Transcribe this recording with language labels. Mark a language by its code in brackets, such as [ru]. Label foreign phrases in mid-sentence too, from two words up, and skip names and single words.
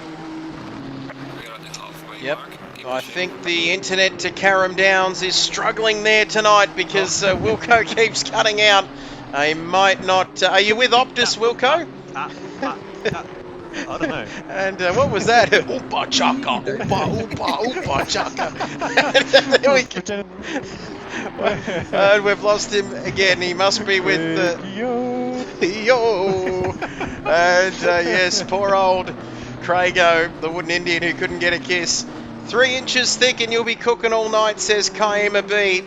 [en] Yep. I think the internet to Carrum Downs is struggling there tonight because Wilco keeps cutting out. I might not. Are you with Optus, Wilco? I don't know. And what was that? Oopa chaka, oopa, oopa, oopa chaka. There we go. And we've lost him again. He must be with yo. And yes, poor old Craigo, the wooden Indian who couldn't get a kiss. 3 inches thick and you'll be cooking all night, says Kaima B.